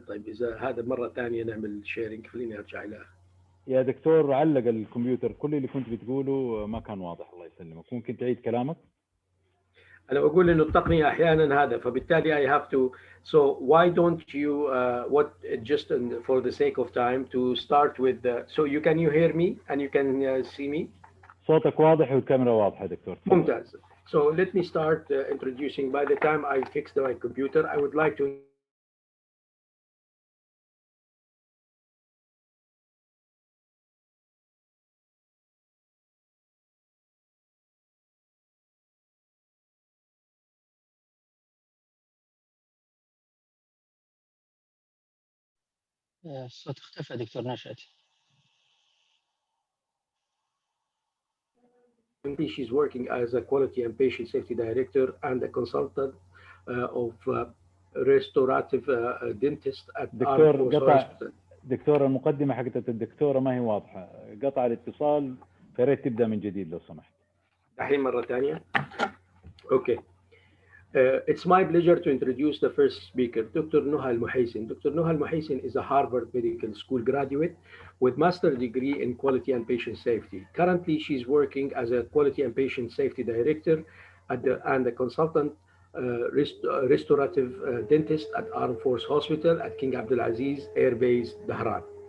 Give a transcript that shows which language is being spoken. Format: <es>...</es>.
<ar>طيب إذا هذا مرة ثانية نعمل شيرنج، خليني أرجع إلى. يا دكتور علق الكمبيوتر، كل اللي كنت بتقوله ما كان واضح، الله يسلمك. ممكن تعيد كلامك؟ أنا بقول إنه التقنية أحيانا هذا، فبالتالي</ar> <en>I have to. So why don't you just for the sake of time to start with so you hear me and you can see me.</en> <ar>صوتك واضح والكاميرا واضحة دكتور. ممتاز.</ar> <en>So let me start introducing. By the time I fix my computer, I would like to</en> <ar>الصوت اختفى دكتور نشأت.</ar> <en>She's working as a quality and patient safety director and a consultant of restorative dentist at Armed Forces Hospital.</en> <ar>دكتور المقدمة حقت الدكتورة ما هي واضحة، قطع الاتصال، فريت تبدأ من جديد لو سمحت. الحين مرة ثانية. Okay.</ar> <en>It's my pleasure to introduce the first speaker, Dr. Nuha Al-Muhaysin. Dr. Nuha Al-Muhaysin is a Harvard Medical School graduate with master's degree in quality and patient safety. Currently, she's working as a quality and patient safety director and a consultant restorative dentist at Armed Forces Hospital at King Abdulaziz Air Base, Dhahran.</en>